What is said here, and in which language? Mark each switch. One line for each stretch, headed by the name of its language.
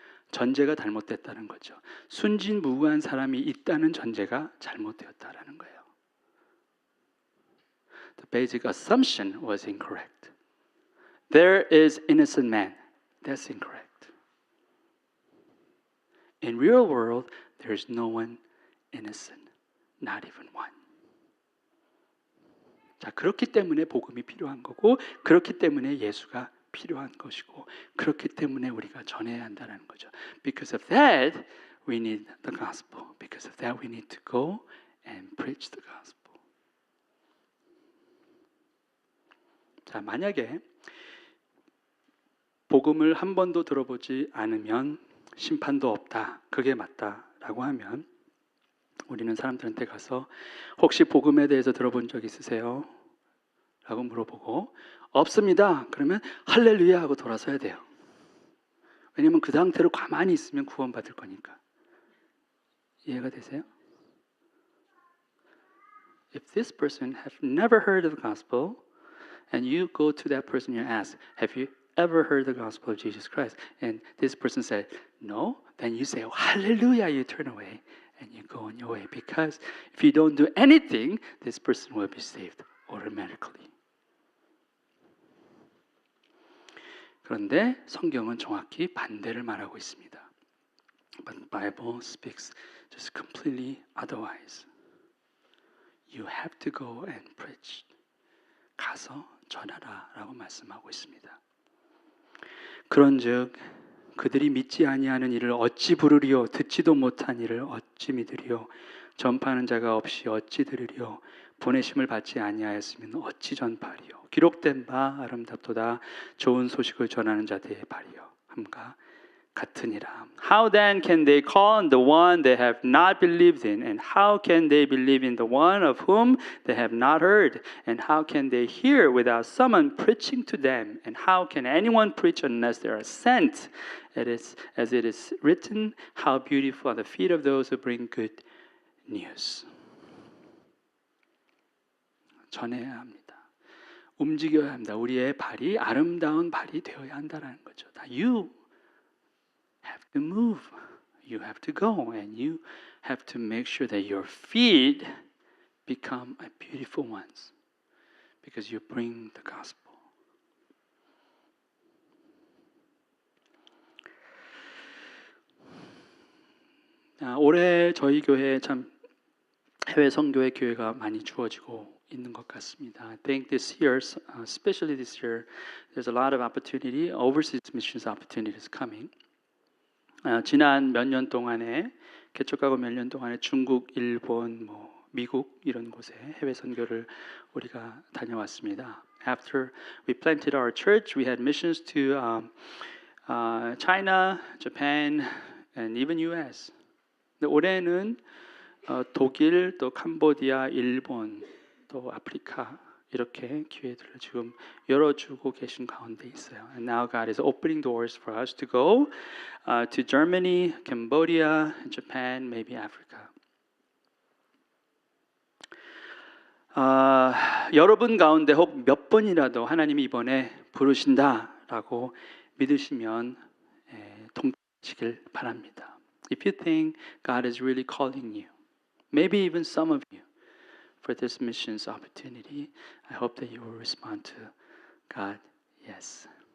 Korean: 전제가 잘못됐다는 거죠. 순진무구한 사람이 있다는 전제가 잘못되었다라는 거예요.
English: The basic assumption was incorrect. There is innocent man. That's incorrect. In real world, there is no one innocent, not even one.
Korean: 자, 그렇기 때문에 복음이 필요한 거고, 그렇기 때문에 예수가 필요한 것이고, 그렇기 때문에 우리가 전해야 한다는 거죠. Because of that, we need the gospel. Because of that, we need to go and preach the gospel. 자, 만약에 복음을 한 번도 들어보지 않으면 심판도 없다. 그게 맞다라고 하면 우리는 사람들한테 가서 혹시 복음에 대해서 들어본 적 있으세요? 라고 물어보고 없습니다. 그러면 할렐루야 하고 돌아서야 돼요. 왜냐면 그 상태로 가만히 있으면 구원받을 거니까. 이해가 되세요?
English: If this person have never heard of the gospel and you go to that person and you ask, have you ever heard the gospel of Jesus Christ? And this person said, no. Then you say, hallelujah, you turn away and you go on your way. Because if you don't do anything, this person will be saved automatically.
Korean: 그런데 성경은 정확히 반대를 말하고 있습니다.
English: But the Bible speaks just completely otherwise. You have to go and preach.
Korean: 가서 전하라 라고 말씀하고 있습니다. 그런즉 그들이 믿지 아니하는 이를 어찌 부르리요? 듣지도 못한 이를 어찌 믿으리요? 전파하는 자가 없이 어찌 들으리요? 보내심을 받지 아니하였으면 어찌 전파하리요? 기록된 바 아름답도다 좋은 소식을 전하는 자들의 발이요 함과 같으니라.
English: How then can they call on the one they have not believed in? And how can they believe in the one of whom they have not heard? And how can they hear without someone preaching to them? And how can anyone preach unless they are sent? It is, as it is written, how beautiful are the feet of those who bring good news.
Korean: 전해야 합니다. 움직여야 합니다. 우리의 발이 아름다운 발이 되어야 한다는 거죠.
English: You have to move. You have to go. And you have to make sure that your feet become beautiful ones. Because you bring the gospel.
Korean: 올해 저희 교회에 참 해외 선교회 기회가 많이 주어지고 있는 것 같습니다.
English: I think this year, especially this year, there's a lot of opportunity, overseas missions opportunities coming.
Korean: 지난 몇 년 동안에 개척하고 몇 년 동안에 중국, 일본, 미국 이런 곳에 해외 선교를 우리가 다녀왔습니다.
English: After we planted our church, we had missions to China, Japan, and even U.S.
Korean: 근데 올해는 독일, 또 캄보디아, 일본, 또 아프리카 이렇게 기회들을 지금 열어주고 계신 가운데 있어요.
English: And now God is opening doors for us to go to Germany, Cambodia, Japan, maybe Africa.
Korean: 여러분 가운데 혹 몇 번이라도 하나님이 이번에 부르신다라고 믿으시면 동참하시길 바랍니다.
English: If you think God is really calling you, maybe even some of you, for this missions opportunity, I hope that you will respond to God, yes.